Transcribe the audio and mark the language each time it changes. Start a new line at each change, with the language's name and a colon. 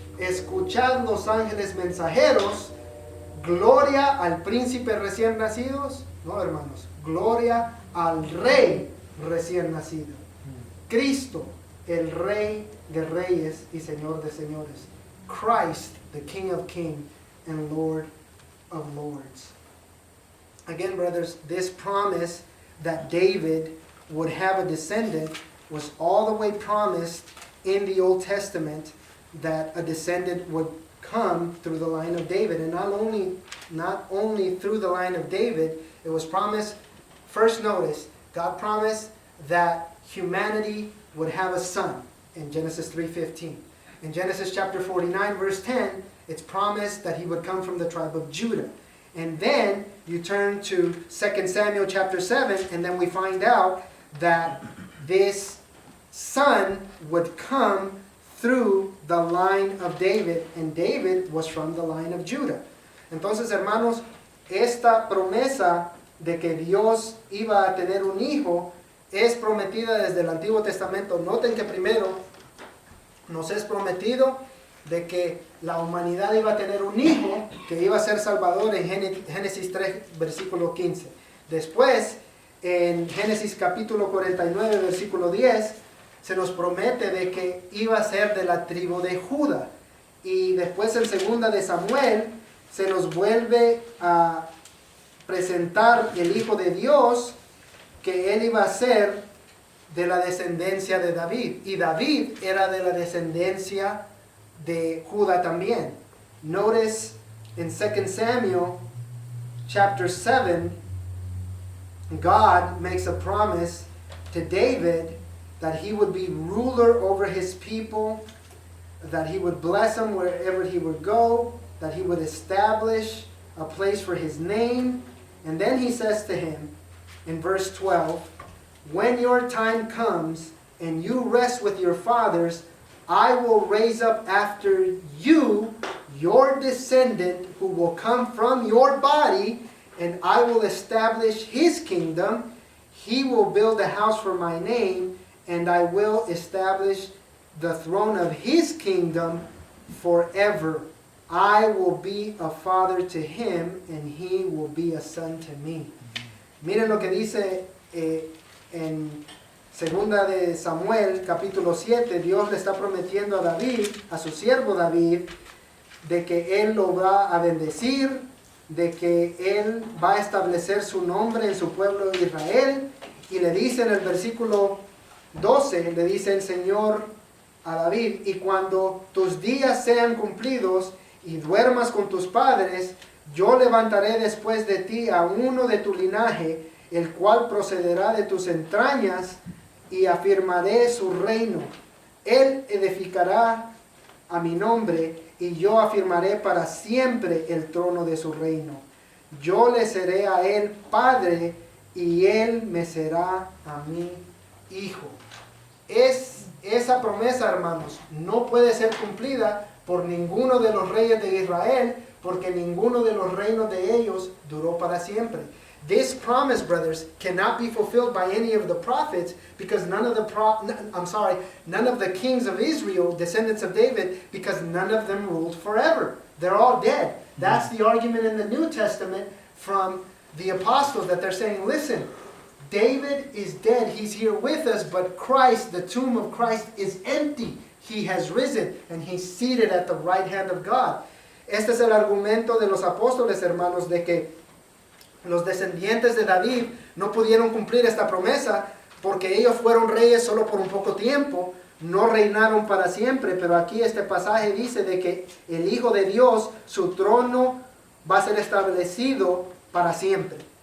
Spanish: Escuchad los ángeles mensajeros. Gloria al príncipe recién nacidos. No, hermanos. Gloria al Rey recién nacido. Cristo, el Rey de reyes y Señor de señores.
English: Christ, the King of kings and Lord of lords. Again, brothers, this promise that David would have a descendant was all the way promised in the Old Testament, that a descendant would come through the line of David. And not only through the line of David, it was promised. First notice, God promised that humanity would have a son in Genesis 3:15. In Genesis chapter 49, verse 10, it's promised that he would come from the tribe of Judah. And then you turn to 2 Samuel chapter 7, and then we find out that this son would come through the line of David, and David was from the line of Judah.
Spanish: Entonces, hermanos, esta promesa de que Dios iba a tener un hijo es prometida desde el Antiguo Testamento. Noten que primero nos es prometido de que la humanidad iba a tener un hijo que iba a ser salvador en Génesis 3, versículo 15. Después, en Génesis capítulo 49, versículo 10, se nos promete de que iba a ser de la tribu de Judá. Y después en segunda de Samuel se nos vuelve a presentar el Hijo de Dios, que él iba a ser de la descendencia de David. Y David era de la descendencia de Judá también.
English: Notice in 2 Samuel chapter 7, God makes a promise to David that he would be ruler over his people, that he would bless him wherever he would go, that he would establish a place for his name. And then he says to him in verse 12, when your time comes and you rest with your fathers, I will raise up after you your descendant who will come from your body, and I will establish his kingdom. He will build a house for my name, and I will establish the throne of his kingdom forever. I will be a father to him, and he will be a son to me.
Spanish: Miren lo que dice en segunda de Samuel, capítulo 7. Dios le está prometiendo a David, a su siervo David, de que él lo va a bendecir, de que él va a establecer su nombre en su pueblo Israel. Y le dice en el versículo 12, le dice el Señor a David, y cuando tus días sean cumplidos y duermas con tus padres, yo levantaré después de ti a uno de tu linaje, el cual procederá de tus entrañas, y afirmaré su reino. Él edificará a mi nombre, y yo afirmaré para siempre el trono de su reino. Yo le seré a él padre, y él me será a mí hijo. Esa promesa, hermanos, no puede ser cumplida por ninguno de los reyes de Israel, porque ninguno de los reinos de ellos duró para siempre.
English: This promise, brothers, cannot be fulfilled by any of the prophets, because none of the kings of Israel, descendants of David, because none of them ruled forever. They're all dead. That's the argument in the New Testament from the apostles, that they're saying, listen, David is dead, he's here with us, but Christ, the tomb of Christ, is empty. He has risen, and he's seated at the right hand of God.
Spanish: Este es el argumento de los apóstoles, hermanos, de que los descendientes de David no pudieron cumplir esta promesa porque ellos fueron reyes solo por un poco tiempo, no reinaron para siempre. Pero aquí este pasaje dice de que el Hijo de Dios, su trono va a ser establecido para siempre.